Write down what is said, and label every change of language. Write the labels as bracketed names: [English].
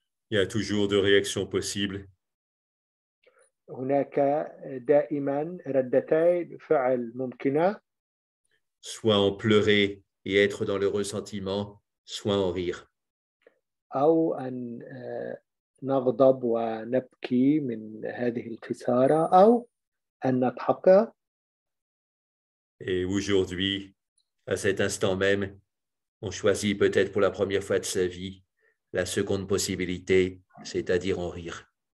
[French] Il y a toujours deux réactions possibles. [Arabic] هناك دائما ردتي فعل ممكنة. [French] Soit en pleurer et être dans le ressentiment, soit en rire. [Arabic] أو أن نغضب ونبكي من هذه الخسارة أو أن نضحك. [French] Et aujourd'hui, à cet instant même, on choisit peut-être pour la première fois de sa vie la seconde possibilité, c'est-à-dire en rire.